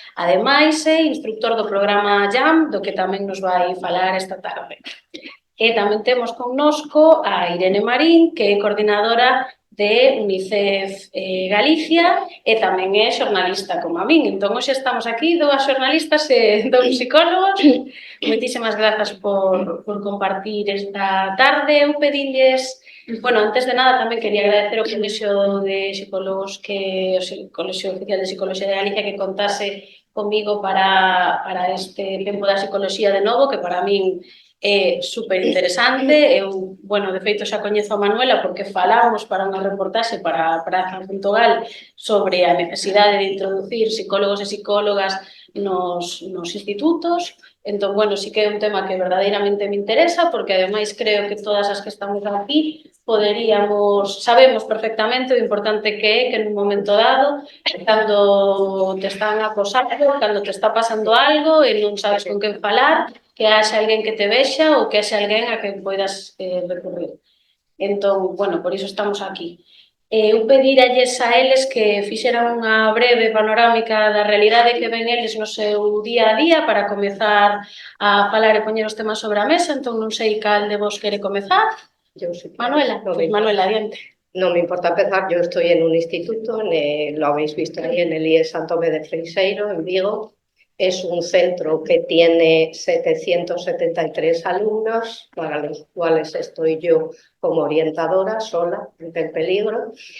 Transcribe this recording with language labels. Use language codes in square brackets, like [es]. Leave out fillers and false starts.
[gl] Ademais, é instructor do programa JAM, do que tamén nos vai falar esta tarde. E tamén temos connosco a Irene Marín, que é coordinadora de UNICEF Galicia e tamén é xornalista como a min. Entón, hoxe estamos aquí, dúas xornalistas e dous psicólogos. Moitísimas grazas por compartir esta tarde. Eu pedilles, bueno, antes de nada tamén quería agradecer ao Colexio de Psicólogos, o Colexio Oficial de Psicoloxía de Galicia, que contase comigo para este tempo da psicoloxía de novo, que para min é super interesante. Eu, bueno, de feito xa coñezo a Manuela porque falamos para unha reportaxe para Zan.gal sobre a necesidade de introducir psicólogos e psicólogas nos institutos. Entón, bueno, sí que é un tema que verdadeiramente me interesa porque, ademais, creo que todas as que estamos aquí sabemos perfectamente o importante que é que nun momento dado, cando te están acosando, cando te está pasando algo e non sabes con quen falar, que haxa alguén que te vexa ou que haxa alguén a quen poidas recurrir. Entón, bueno, por iso estamos aquí. Eu pediralles a eles que fixeran unha breve panorámica da realidade que ven eles no seu día a día para comezar a falar e poñer os temas sobre a mesa. Entón, non sei cal de vos quere comezar. Manuela, Manuela, adiante. [es] No me importa empezar, yo estoy en un instituto, lo habéis visto ahí, en el IES Santomé de Freixeiro, en Vigo. Es un centro que tiene 773 alumnos, para los cuales estoy yo como orientadora sola, en peligro.